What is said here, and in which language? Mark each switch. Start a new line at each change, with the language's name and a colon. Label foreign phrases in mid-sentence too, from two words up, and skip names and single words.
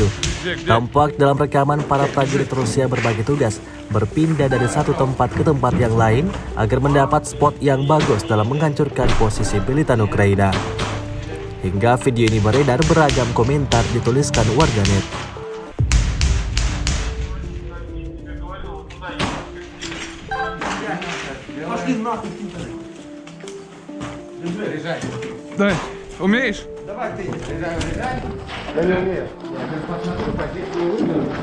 Indonesian: Tampak dalam rekaman para prajurit Rusia berbagi tugas, berpindah dari satu tempat ke tempat yang lain agar mendapat spot yang bagus dalam menghancurkan posisi militan Ukraina. Hingga video ini beredar, beragam komentar dituliskan warganet.
Russian: Дай, умеешь? Давай ты, заряжай. Да не умеешь. Я сейчас посмотрю, позицию выберу.